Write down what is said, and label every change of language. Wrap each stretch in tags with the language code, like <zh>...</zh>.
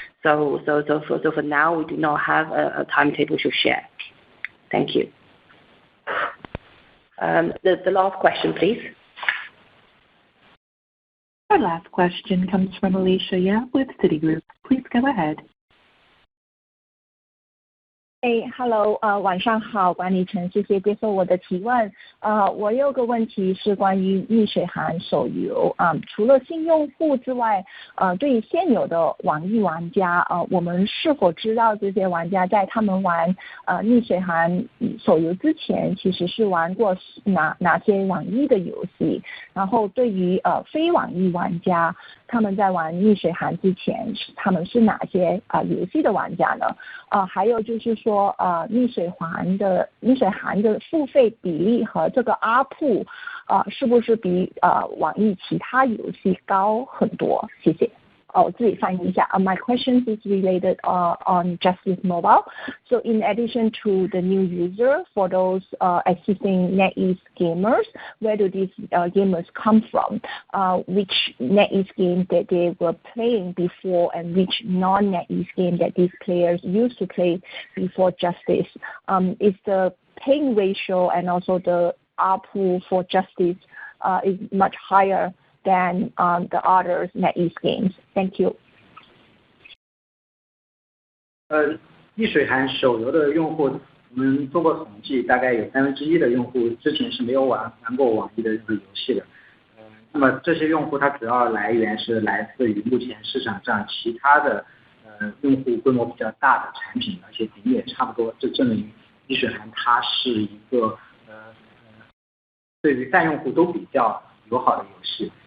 <en>So for now, we do not have a timetable to share. Thank you. The last question, please. Our last question comes from Alicia Yap with Citigroup. Please go ahead.</en> <zh>Hello， 晚上好，管理层，谢谢接受我的提问。我有个问题是关于逆水寒手游，除了新用户之外，对于现有的网易玩家，我们是否知道这些玩家在他们玩逆水寒手游之前，其实是玩过哪些网易的游戏？然后对于非网易玩家，他们在玩逆水寒之前，他们是哪些游戏的玩家呢？还有就是说逆水寒的付费比例和这个 ARPU 是不是比网易其他游戏高很多？谢谢。我自己翻译一下。</zh> <en>My question is related on Justice Mobile. So in addition to the new user, for those existing NetEase gamers, where do these gamers come from? Which NetEase game that they were playing before, and which non-NetEase game that these players used to play before Justice? Is the paying ratio and also the ARPU for Justice is much higher than the other NetEase games? Thank you.</en> <zh>逆水寒手游的用户，我们做过统计，大概有1/3的用户之前是没有玩过网易的任何游戏的。那么这些用户它主要来源是来自于目前市场上其他的用户规模比较大的产品，而且比例也差不多，这证明逆水寒它是一个对于泛用户都比较友好的游戏。</zh>